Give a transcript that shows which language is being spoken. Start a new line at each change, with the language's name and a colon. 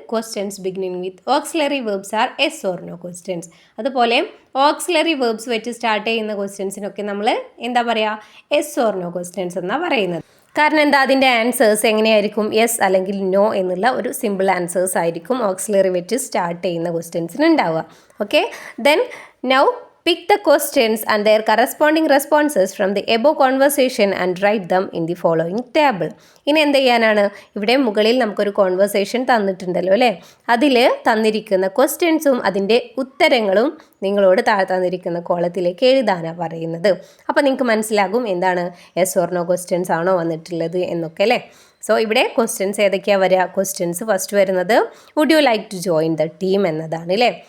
English: Questions beginning with auxiliary verbs are yes or no questions.
Malayalam: അതുപോലെ auxiliary verbs വെച്ച് start ചെയ്യുന്ന ക്വസ്റ്റ്യൻസിനൊക്കെ നമ്മൾ എന്താ പറയുക? yes or no ക്വസ്റ്റ്യൻസ് എന്നാണ് പറയുന്നത്. കാരണം എന്താ, അതിൻ്റെ ആൻസേഴ്സ് എങ്ങനെയായിരിക്കും? യെസ് അല്ലെങ്കിൽ നോ എന്നുള്ള ഒരു സിമ്പിൾ ആൻസേഴ്സ് ആയിരിക്കും ഓക്സിലറി വെച്ച് സ്റ്റാർട്ട് ചെയ്യുന്ന ക്വസ്റ്റ്യൻസിന് ഉണ്ടാവുക.
English: Okay, then now pick the questions and their corresponding responses from the above conversation and write them in the following table.
Malayalam: ഇനി എന്ത് ചെയ്യാനാണ്? ഇവിടെ മുകളിൽ നമുക്കൊരു കോൺവെർസേഷൻ തന്നിട്ടുണ്ടല്ലോ അല്ലേ. അതിൽ തന്നിരിക്കുന്ന ക്വസ്റ്റ്യൻസും അതിൻ്റെ ഉത്തരങ്ങളും നിങ്ങളോട് താഴെ തന്നിരിക്കുന്ന കോളത്തിലേക്ക് എഴുതാനാണ് പറയുന്നത്. അപ്പോൾ നിങ്ങൾക്ക് മനസ്സിലാകും എന്താണ് യെസ് ഓർ നോ ക്വസ്റ്റ്യൻസ് ആണോ വന്നിട്ടുള്ളത് എന്നൊക്കെ അല്ലേ. സോ ഇവിടെ ക്വസ്റ്റ്യൻസ് ഏതൊക്കെയാണ് വരിക? ക്വസ്റ്റ്യൻസ് ഫസ്റ്റ് വരുന്നത്
English: would you like to join the team
Malayalam: എന്നതാണ് അല്ലേ.